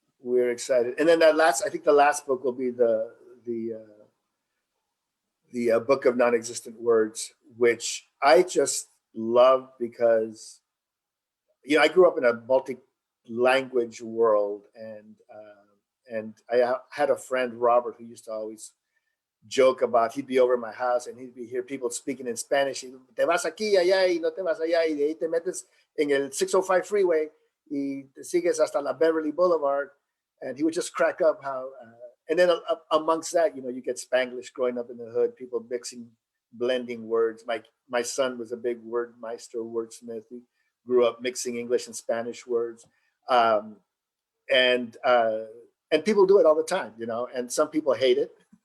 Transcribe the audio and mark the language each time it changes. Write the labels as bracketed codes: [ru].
[en] We're excited, and then I think the last book will be the Book of Non-Existent Words, which I just love because, I grew up in a multi-language world, and I had a friend, Robert, who used to always joke about, he'd be over at my house and he'd hear people speaking in Spanish. [es] Te vas aquí, allá, y no te vas allá, y de ahí te metes en el 605 freeway y te sigues hasta la Beverly Boulevard. [en] And he would just crack up how, and then amongst that, you get Spanglish growing up in the hood, people mixing, blending words. My son was a big word meister, wordsmith. He grew up mixing English and Spanish words. And people do it all the time, and some people hate it.